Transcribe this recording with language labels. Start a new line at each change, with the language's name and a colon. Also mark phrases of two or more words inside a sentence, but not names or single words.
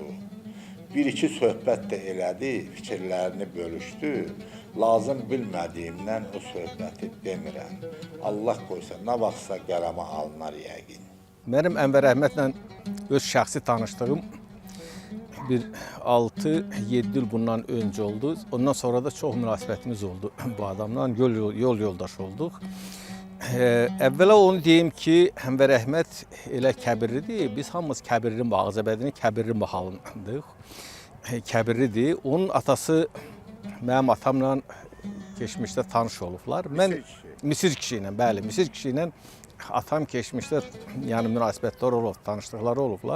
Azerbaijani: Bir-iki söhbət də elədi, fikirlərini bölüşdü. Lazım bilmədiyimdən o söhbəti demirəm. Allah qoysa, nə vaxtsa qələmə alınar yəqin. Mənim Ənvər Əhmədlə öz şəxsi tanışdığım bir 6-7 il bundan önce oldu.
Turkish: Ondan sonra da çok münasebetimiz oldu bu adamla.
Azerbaijani: Yol yoldaş olduk. Əvvəla onu deyim ki, Ənvər Əhməd elə Kəbirlidir. Biz hamımız Kəbirlinin Ağzəbədinin Kəbirli mahalındıq. Kəbirlidir. Onun atası mənim atamla keçmişdə tanış olublar. Mən Misir kişi ilə, bəli, Misir kişi ilə atam keçmişdə yəni münasibətlər olub, tanışlıqları olublar.